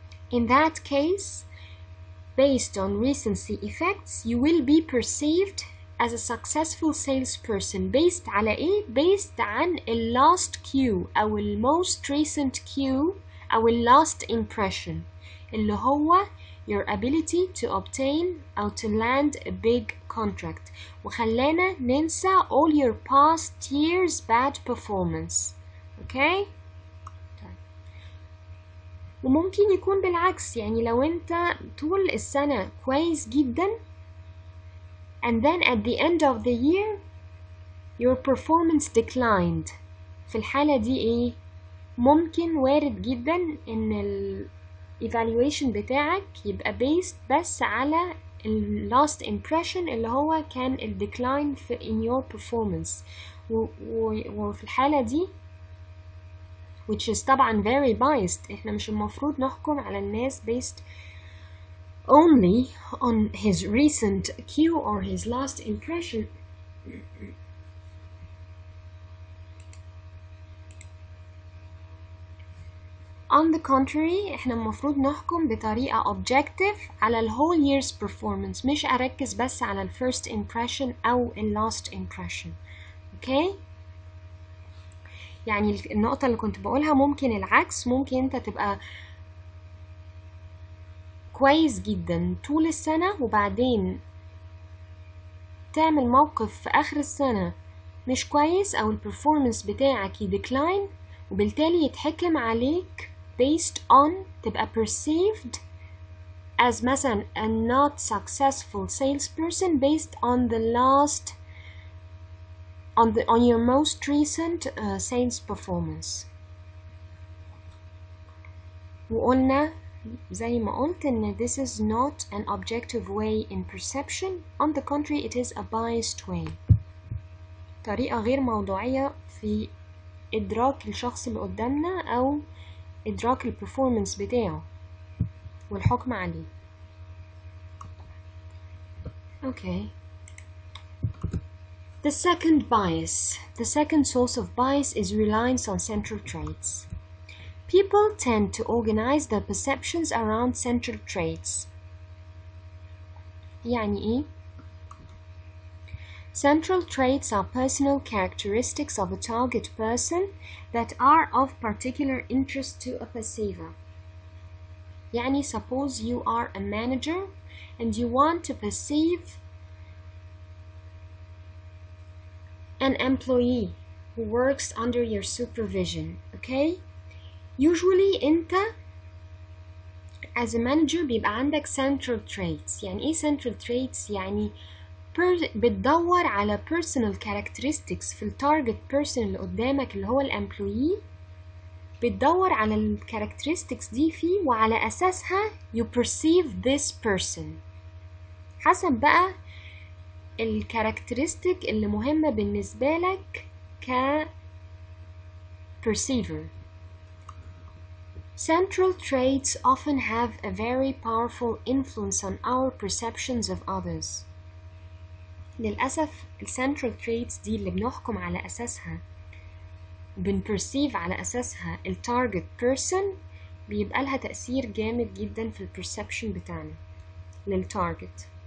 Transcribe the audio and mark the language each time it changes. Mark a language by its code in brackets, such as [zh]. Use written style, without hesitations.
[en] In that case, based on recency effects, you will be perceived as a successful salesperson based على ايه؟ based عن ال last cue أو ال most recent cue أو ال last impression اللي هو your ability to obtain أو to land a big contract، [ar] وخلانا ننسى [en] all your past years bad performance. [ar] okay؟ وممكن يكون بالعكس، يعني لو انت طول السنة كويس جدا [en] and then at the end of the year your performance declined، [ar] في الحالة دي ايه؟ ممكن وارد جدا ان ال evaluation بتاعك يبقى based بس على ال last impression اللي هو كان ال [en] decline in your performance، [ar] وفي الحالة دي [en] which is [ar] طبعا [en] very biased. [ar] احنا مش المفروض نحكم على الناس [en] based only on his recent cue or his last impression. On the contrary، [ar] احنا المفروض نحكم بطريقة objective على ال [en] whole year's performance، [ar] مش أركز بس على ال first impression أو ال last impression. okay؟ يعني النقطة اللي كنت بقولها ممكن العكس، ممكن انت تبقى كويس جدا طول السنة وبعدين تعمل موقف في آخر السنة مش كويس أو البرفورمانس بتاعك يديكلاين، وبالتالي يتحكم عليك [en] based on تبقى perceived as مثلا a not successful salesperson based on the last on your most recent sales performance. [ar] وقلنا زي ما قلت إن [en] this is not an objective way in perception. On the contrary, it is a biased way. [ar] طريقة غير موضوعية في إدراك الشخص اللي قدامنا أو إدراك البرفورمانس بتاعه والحكم عليه. [en] Okay. The second bias, the second source of bias is reliance on central traits. People tend to organize their perceptions around central traits. يعني إيه؟ Central traits are personal characteristics of a target person that are of particular interest to a perceiver. يعني suppose you are a manager and you want to perceive an employee who works under your supervision. okay? Usually انت as a manager [ar] بيبقى عندك [en] central traits. [ar] يعني ايه central traits؟ يعني بتدور على [en] personal characteristics [ar] في التارجت person اللي قدامك اللي هو الامبلويي، بتدور على ال characteristics دي فيه وعلى أساسها [en] you perceive this person [ar] حسب بقى ال characteristic اللي مهمة بالنسبة لك ك perceiver. [en] Central traits often have a very powerful influence on our perceptions of others. [ar] للأسف ال central traits دي اللي بنحكم على أساسها بنperceive على أساسها ال target person بيبقى لها تأثير جامد جدا في ال perception بتاعنا لل target.